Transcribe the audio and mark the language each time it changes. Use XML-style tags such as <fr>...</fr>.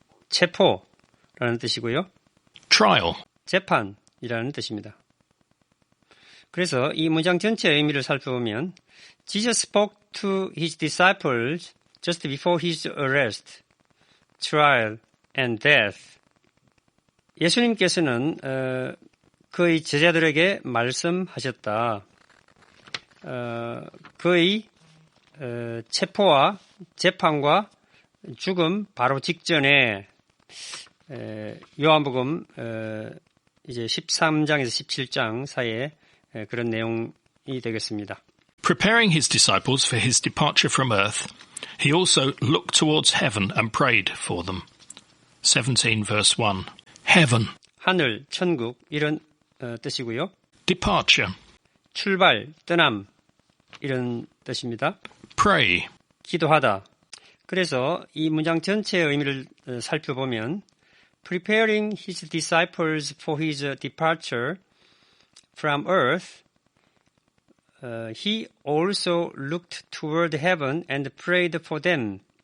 <ko>체포라는 뜻이고요.</ko> <en>trial,</en> <ko>재판이라는 뜻입니다. 그래서 이 문장 전체의 의미를 살펴보면</ko> <en>Jesus spoke to his disciples just before his arrest, trial, and death.</en> <ko>예수님께서는 그의 제자들에게 말씀하셨다. 그의 체포와 재판과 죽음 바로 직전에 요한복음 이제 13장에서 17장 사이에 그런 내용이 되겠습니다.</ko> <en>Preparing his disciples for his departure from earth, he also looked towards heaven and prayed for them. 17 verse 1. Heaven,</en> <ko>하늘, 천국 이런 뜻이고요.</ko> <en>departure,</en> <ko>출발, 떠남 이런 뜻입니다.</ko> <en>pray,</en> <ko>기도하다. 그래서 이 문장 전체의 의미를 살펴보면</ko> <en>Preparing his disciples for his departure from earth, he also looked toward heaven and prayed for them.</en>